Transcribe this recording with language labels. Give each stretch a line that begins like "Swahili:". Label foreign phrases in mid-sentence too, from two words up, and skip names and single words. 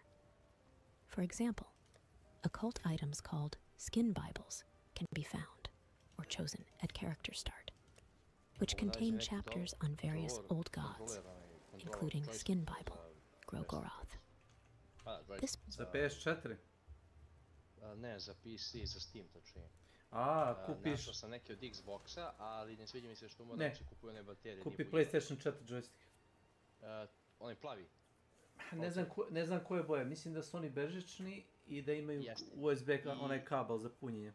English: For example, occult items called skin Bibles can be found or chosen at character start, which contain chapters on various old gods, including Skin Bible, Grogoroth. This
Croatian: za PS4? Ne, za PC, za Steam točnije. Kupiš... Našao sam neke od Xboxa, ali ne sviđa mi se što moram se kupuje one baterije. Kupi PlayStation 4 joystick. Onaj plavi? Ne znam koje boje, mislim da su oni bežični i da imaju USB onaj kabel za punjenje.